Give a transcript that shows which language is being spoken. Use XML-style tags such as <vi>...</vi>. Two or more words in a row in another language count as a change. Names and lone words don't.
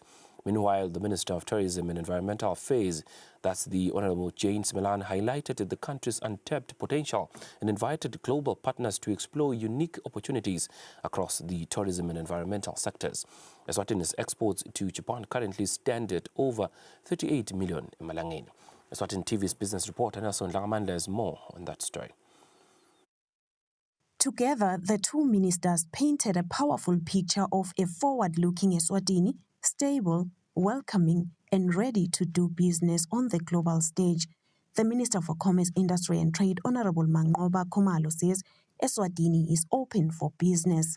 <en>Meanwhile, the Minister of Tourism and Environmental Affairs, that's the Honourable James Milan, highlighted the country's untapped potential and invited global partners to explore unique opportunities across the tourism and environmental sectors. Eswatini's exports to Japan currently stand at over 38 million emalangeni. Eswatini TV's business reporter Nelson Langamanda has more on that story. Together, the two ministers painted a powerful picture of a forward-looking Eswatini, stable, welcoming, and ready to do business on the global stage. The Minister for Commerce, Industry and Trade, Honourable Mangoba Khumalo, says Eswatini is open for business.</en>